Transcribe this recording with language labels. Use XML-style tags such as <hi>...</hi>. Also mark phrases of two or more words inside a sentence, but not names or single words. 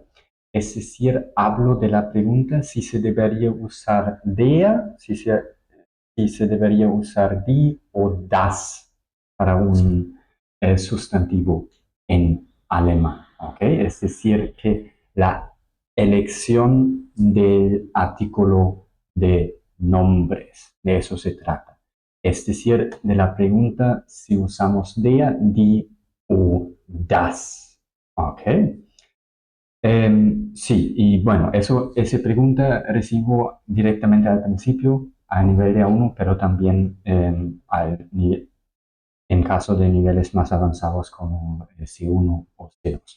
<es>Es decir, hablo de la pregunta si se debería usar der, si se debería usar die o das para un sustantivo en alemán. ¿Okay? Es decir, que la elección del artículo de nombres, de eso se trata. Es decir, de la pregunta si usamos der, die o das. ¿Ok? Sí, y bueno, esa pregunta recibo directamente al principio a nivel de A1, pero también en caso de niveles más avanzados como C1 o C2.</es>